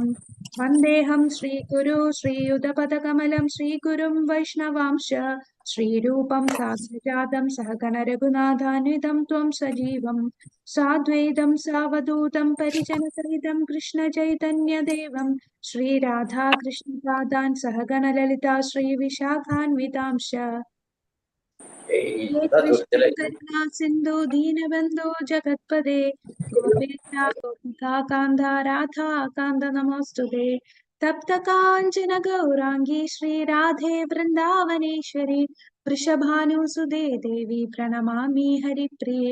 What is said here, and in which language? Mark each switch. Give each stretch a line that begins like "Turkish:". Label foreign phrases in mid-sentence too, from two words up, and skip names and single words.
Sanskrit: വന്ദേഹം ശ്രീഗുരു ശ്രീയുതപദകമലം ശ്രീഗുരും വൈഷ്ണവാംശ ശ്രീരൂപം സാഗ്രജാതം സഹഗണ രഘുനാഥാന്വിതം ത്വം സജീവം സാദ്വൈതം സാവധൂതം പരിജനസഹിതം കൃഷ്ണ ചൈതന്യദേവം ശ്രീരാധാകൃഷ്ണപാദാൻ സഹഗണ ലളിതാ ശ്രീവിശാഖാന്വിതാംശ. हे कृष्ण करुणा सिंधु दीनबंधु जगत्पते गोपेशा गोपिका कांधा राधा कांद नमोस्तुते. तप्त कांचन गौरांगी श्री राधे वृंदावनेश्वरी वृषभानुसुते देवी प्रणमामि हरिप्रिये.